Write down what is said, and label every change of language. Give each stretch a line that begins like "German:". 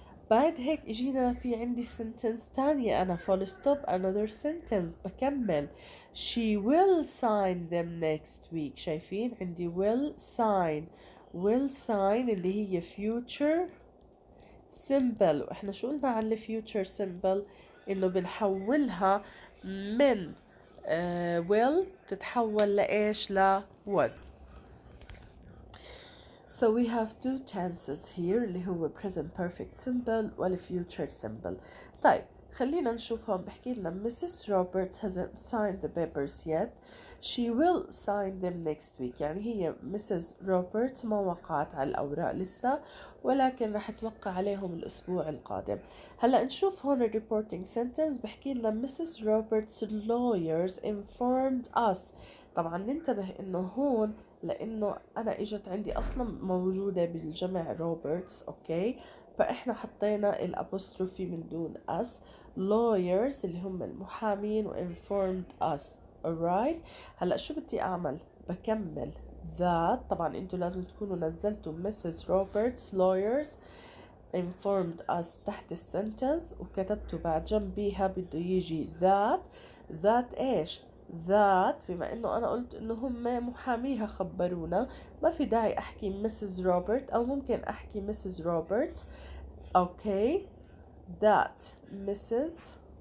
Arabic: بعد هيك اجينا في عندي sentence تانية أنا full stop
English: another sentence
Arabic: بكمل
English: she will sign them next week.
Arabic: شايفين عندي will sign اللي هي future simple. وإحنا شو قلنا عن future simple إنه بنحولها من will تتحول لإيش ل would.
English: So we have two tenses here
Arabic: اللي هو
English: present perfect simple
Arabic: وال
English: future simple.
Arabic: طيب خلينا نشوف هون بحكي لنا Mrs.
English: Roberts hasn't signed the papers yet. She will sign them next week.
Arabic: يعني هي Mrs. Roberts ما وقعت على الأوراق لسه ولكن رح توقع عليهم الأسبوع القادم. هلأ نشوف هون ال reporting sentence بحكي لنا Mrs. Roberts lawyers informed us. طبعا ننتبه إنه هون لأنه أنا إجت عندي أصلا موجودة بالجمع روبرتس أوكي فإحنا حطينا الأبوستروفي من دون us lawyers اللي هم المحامين و
English: informed us alright.
Arabic: هلأ شو بدي أعمل بكمل that طبعا انتوا لازم تكونوا نزلتوا Mrs.
English: Roberts lawyers informed us
Arabic: تحت السنتنس وكتبتوا بعد جنبيها بده يجي that ايش that بما انه انا قلت انه هم محاميها خبرونا ما في داعي احكي Mrs. Robert او ممكن احكي Mrs.
English: Roberts
Arabic: اوكي
English: that Mrs.